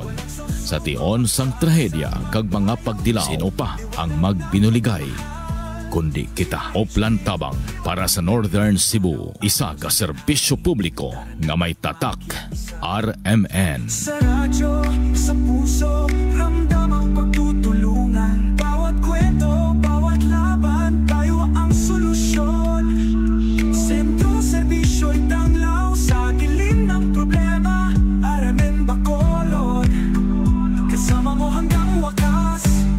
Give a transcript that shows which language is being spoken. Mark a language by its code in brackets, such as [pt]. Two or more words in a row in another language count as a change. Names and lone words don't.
[hil] Sa tion sang trahedya kag mga pagdilaw, sino pa ang magbinuligay kundi kita. Oplan Tabang para sa Northern Cebu. Isa ka serbisyo publiko nga may tatak RMN. [tl] Sa radyo, sa puso, ramdam ang pagtutulungan. Bawat kwento, bawat laban, tayo ang solusyon. Sentro, serbisyo'y tanglaw sa dilim ng problema. RMN Bacolod, kasama mo hanggang wakas.